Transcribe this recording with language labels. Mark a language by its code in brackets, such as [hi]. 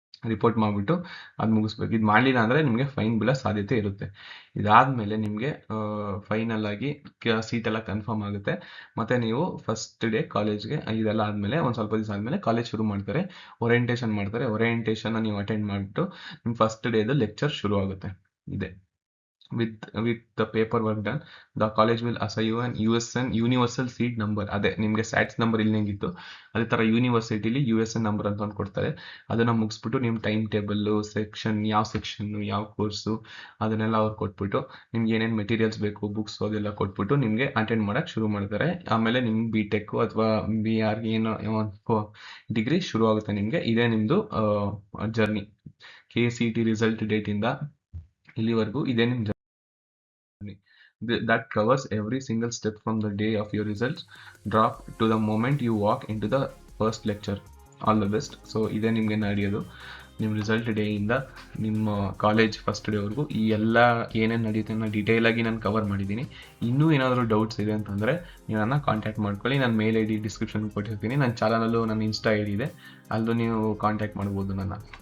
[kn] Report ಮಾಡಿಬಿಟ್ಟು ಅದು ಮುಗಿಸ್ಬೇಕು. ಇದು ಮಾಡಲಿಲ್ಲ ಅಂದರೆ ನಿಮಗೆ ಫೈನ್ ಬೀಳೋ ಸಾಧ್ಯತೆ ಇರುತ್ತೆ. ಇದಾದಮೇಲೆ ನಿಮಗೆ ಫೈನಲ್ ಆಗಿ ಸೀಟೆಲ್ಲ ಕನ್ಫರ್ಮ್ ಆಗುತ್ತೆ. ಮತ್ತು ನೀವು ಫಸ್ಟ್ ಡೇ ಕಾಲೇಜ್ಗೆ, ಇದೆಲ್ಲ ಆದಮೇಲೆ ಒಂದು ಸ್ವಲ್ಪ ದಿವಸ ಆದಮೇಲೆ ಕಾಲೇಜ್ ಶುರು ಮಾಡ್ತಾರೆ, ಓರಿಯೆಂಟೇಷನ್ ಮಾಡ್ತಾರೆ. ಓರಿಯೆಂಟೇಷನ್ನ ನೀವು ಅಟೆಂಡ್ ಮಾಡಿಬಿಟ್ಟು ನಿಮ್ಮ ಫಸ್ಟ್ ಡೇದು ಲೆಕ್ಚರ್ ಶುರು ಆಗುತ್ತೆ. [en] ಇದೆ with the paperwork done, the college will assign you an USN universal seat number. [kn] ಅದೇ ನಿಮಗೆ ಸ್ಯಾಟ್ಸ್ ನಂಬರ್ ಇಲ್ಲಿ ಹೆಂಗಿತ್ತು ಅದೇ ಥರ ಯೂನಿವರ್ಸಿಟಿಲಿ USN ನಂಬರ್ ಅಂತ ಒಂದು ಕೊಡ್ತಾರೆ. ಅದನ್ನು ಮುಗಿಸ್ಬಿಟ್ಟು ನಿಮ್ಮ ಟೈಮ್ ಟೇಬಲ್ಲು, ಸೆಕ್ಷನ್, ಯಾವ ಸೆಕ್ಷನ್ನು, ಯಾವ ಕೋರ್ಸು, ಅದನ್ನೆಲ್ಲ ಅವ್ರು ಕೊಟ್ಬಿಟ್ಟು ನಿಮ್ಗೆ ಏನೇನು ಮೆಟೀರಿಯಲ್ಸ್ ಬೇಕು, ಬುಕ್ಸ್ ಅದೆಲ್ಲ ಕೊಟ್ಬಿಟ್ಟು ನಿಮಗೆ ಅಟೆಂಡ್ ಮಾಡೋಕ್ಕೆ ಶುರು ಮಾಡ್ತಾರೆ. ಆಮೇಲೆ ನಿಮ್ಗೆ BTech ಅಥವಾ BR ಏನೋ ಡಿಗ್ರಿ ಶುರು ಆಗುತ್ತೆ ನಿಮಗೆ. ಇದೇ ನಿಮ್ಮದು ಜರ್ನಿ. KCET ರಿಸಲ್ಟ್ ಡೇಟಿಂದ ಇಲ್ಲಿವರೆಗೂ ಇದೇ ನಿಮ್ಮ journey. [en] That covers every single step from the day of your results drop to the moment you walk into the first lecture. All the best. [kn] So ಇದೇ ನಿಮಗೆ ನಡೆಯೋದು ನಿಮ್ಮ ರಿಸಲ್ಟ್ ಡೇಯಿಂದ ನಿಮ್ಮ ಕಾಲೇಜ್ ಫಸ್ಟ್ ಡೇವರೆಗೂ. ಈ ಎಲ್ಲ ಏನೇನು ನಡೆಯುತ್ತೆ ಅನ್ನೋ ಡೀಟೇಲಾಗಿ ನಾನು ಕವರ್ ಮಾಡಿದ್ದೀನಿ. ಇನ್ನೂ ಏನಾದರೂ ಡೌಟ್ಸ್ ಇದೆ ಅಂತಂದರೆ ನೀವು ನನ್ನ ಕಾಂಟ್ಯಾಕ್ಟ್ ಮಾಡ್ಕೊಳ್ಳಿ. ನಾನು ಮೇಲ್ ID ಡಿಸ್ಕ್ರಿಪ್ಷನ್ ಕೊಟ್ಟಿರ್ತೀನಿ. ನನ್ನ ಚಾನಲಲ್ಲೂ ನನ್ನ ಇನ್ಸ್ಟಾ ID ಇದೆ, ಅಲ್ಲೂ ನೀವು ಕಾಂಟ್ಯಾಕ್ಟ್ ಮಾಡ್ಬೋದು ನನ್ನ.